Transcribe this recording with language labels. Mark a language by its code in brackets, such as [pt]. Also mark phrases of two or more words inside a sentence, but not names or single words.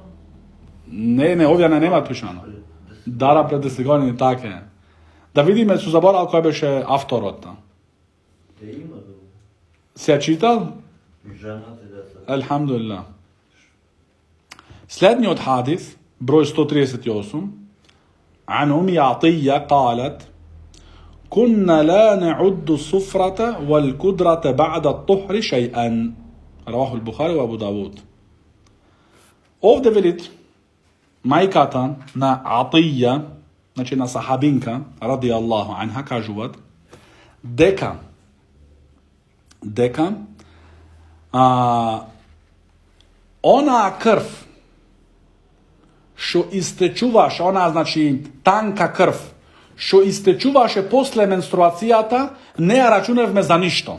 [mk] Не, овие нема пишано. Дара пред 10 години, така е. Да видиме, су заборал кој беше авторот. Има да. Се ја читал? И жената и деца. Алхамдулилlah. Следниот хадис, број 138, [ar] عن أم عطية قالت: كنا لا نعد الصفرة والكدرة بعد الطهر شيئا. رواه البخاري وأبو داود. [mk] Овде велит мајката на Атија, значи на сахабинка, [ar] رضي الله عنها, [mk] кажуваат, дека онаа крв што истечуваше, онаа, значи, танка крв, што истечуваше после менструацијата, не ја рачуневме за ништо.